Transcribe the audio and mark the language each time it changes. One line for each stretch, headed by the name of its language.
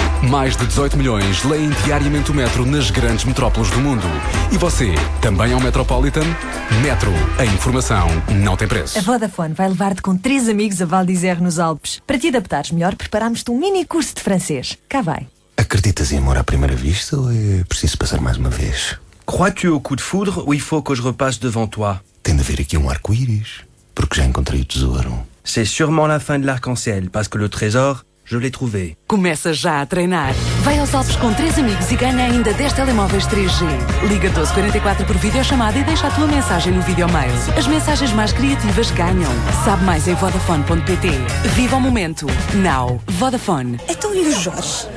Portuguese: Mais de 18 milhões leem diariamente o Metro nas grandes metrópoles do mundo. E você, também é um Metropolitan? Metro, a informação não tem preço. A Vodafone vai levar-te com 3 amigos a Val d'Isère nos Alpes. Para te adaptares melhor, preparámos-te um mini curso de francês. Cá vai. Acreditas em amor à primeira vista ou é preciso passar mais uma vez?
French: Crois-tu au coup de foudre ou il faut que je repasse devant toi?
Portuguese: Tem de haver aqui um arco-íris, porque já encontrei o tesouro.
French: C'est sûrement la fin de l'arc-en-ciel, parce que le trésor... Je l'ai trouvé.
Portuguese: Começa já a treinar. Vai aos Alpes com 3 amigos e ganha ainda 10 telemóveis 3G. Liga 1244 por videochamada e deixa a tua mensagem no videomail. As mensagens mais criativas ganham. Sabe mais em vodafone.pt. Viva o momento. Now. Vodafone. Então e o Jorge?